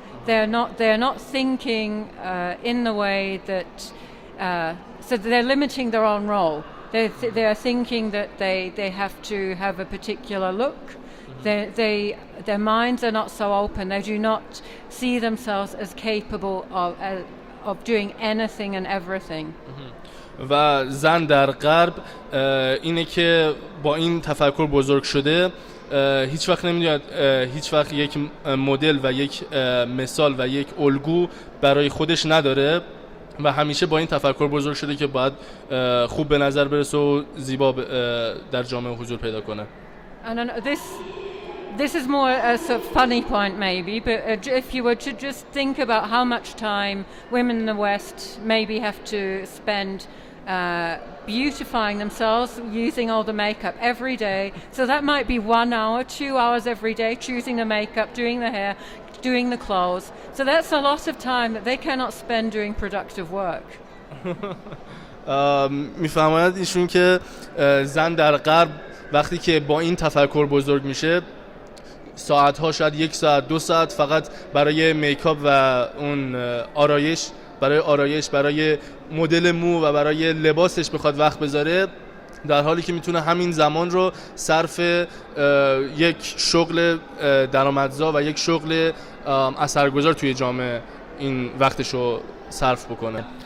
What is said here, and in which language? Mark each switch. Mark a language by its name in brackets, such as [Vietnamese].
[English] They're not thinking in the way that, so they're limiting their own role. They are thinking that they have to have a particular look. Their minds are not so open. They do not see themselves as capable of doing anything and everything. [Persian] و زن در غرب اینه که با این تفکر بزرگ شده هیچ وقت نمیدوند هیچ وقت یک مدل و یک مثال و یک الگو برای خودش نداره و همیشه با این تفکر بزرگ شده که باید خوب به نظر برسه و زیبا در جامعه حضور پیدا کنه. [English] this is more a sort of funny point maybe, but if you were to just think about how much time women in the West maybe have to spend beautifying themselves, using all the makeup every day. So that might be 1 hour, 2 hours every day, choosing the makeup, doing the hair, doing the clothes. So that's a lot of time that they cannot spend doing productive work. [Persian] میفرماید ایشون که زن در غرب وقتی که با این تفکر بزرگ میشه ساعتها، شاید 1 ساعت 2 ساعت فقط برای میکاپ و اون آرایش برای مدل مو و برای لباسش بخواد وقت بذاره، در حالی که میتونه همین زمان رو صرف یک شغل درآمدزا و یک شغل اثرگذار توی جامعه این وقتش رو صرف بکنه.